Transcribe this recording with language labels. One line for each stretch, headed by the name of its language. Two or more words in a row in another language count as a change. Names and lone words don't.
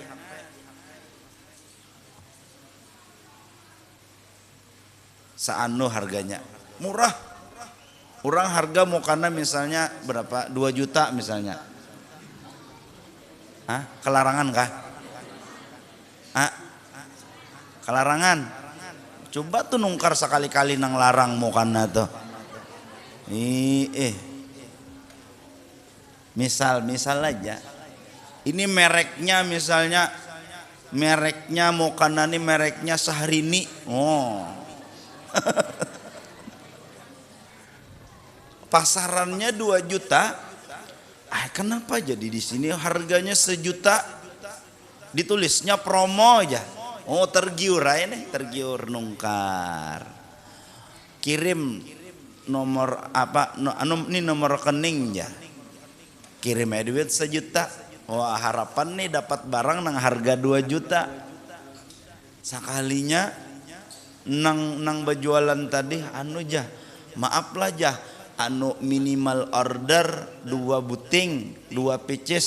Banjar: Saanu harganya murah. Orang harga mukana misalnya berapa? 2 juta misalnya. Hah? Kelarangan kah? Kelarangan. Coba tuh nungkar sekali-kali nang larang mukana tuh. Misal aja. Ini mereknya misalnya, mereknya mukana nih mereknya Syahrini. Oh. Pasarannya 2 juta. Kenapa jadi di sini harganya 1 juta? Ditulisnya promo aja. Oh tergiur aja nih, tergiur nungkar. Kirim nomor apa? Ini nomor rekening ya. Kirim aja duit 1 juta. Wah harapan nih dapat barang nang harga 2 juta. Sekalinya nang berjualan tadi jah. Maaf lah jah. Minimal order 2 buting, 2 pieces.